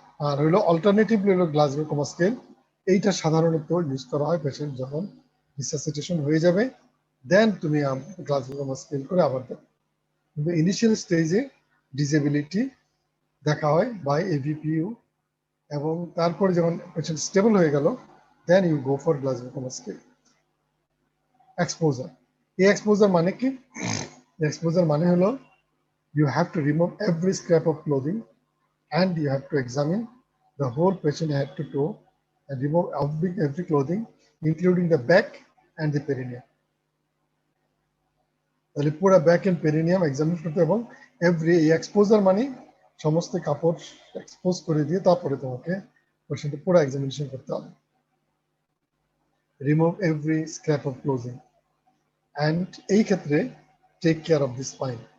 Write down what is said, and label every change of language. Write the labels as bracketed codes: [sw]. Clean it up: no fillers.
[bn] আর হইলো অল্টারনেটিভলি হলো Glasgow coma scale. এইটা সাধারণত ইউজ করা হয় পেশেন্ট যখন রিসাসিটেশন হয়ে যাবে, দেন তুমি গ্লাসগো কোমা স্কেল করে আবার দেবে। কিন্তু ইনিশিয়াল স্টেজে ডিসেবিলিটি দেখা হয় বাই এভিপিইউ, এবং তারপরে যখন পেশেন্ট স্টেবল হয়ে গেল, [en] Then you go for Glasgow coma scale. [bn] Exposure, এই এক্সপোজার মানে কি? এক্সপোজার মানে হলো [en] you have to remove every scrap of clothing and you have to examine the whole patient head to toe and remove every clothing including the back and the perineum. [bn] তাহলে পুরো back end perineum examine করতে, এবং every exposure মানে সমস্ত কাপড় expose করে দিয়ে তারপরে তোমাকে পেশেন্টের পুরো এক্সামিনেশন করতে হবে। [en] remove every scrap of clothing and [bn] এই ক্ষেত্রে [en] Take care of the spine.